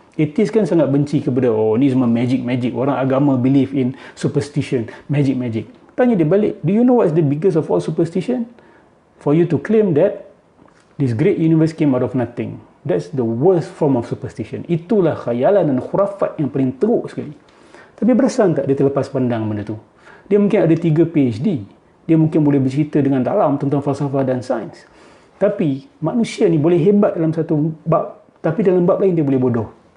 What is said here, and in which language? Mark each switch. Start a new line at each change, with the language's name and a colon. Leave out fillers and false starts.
Malay: Etis kan sangat benci kepada, oh ni semua magic. Orang agama
English: believe in superstition. Magic.
Malay: Tanya dia balik,
English: do you know what's the biggest of all superstition? For you to claim that this great universe came out of nothing. That's the worst form of superstition.
Malay: Itulah khayalan dan khurafat yang paling teruk sekali. Tapi perasan tak dia terlepas pandang benda tu? Dia mungkin ada 3 PhD. Dia mungkin boleh bercerita dengan dalam tentang falsafah dan sains. Tapi manusia ni boleh hebat dalam satu bab tapi dalam bab lain dia boleh bodoh.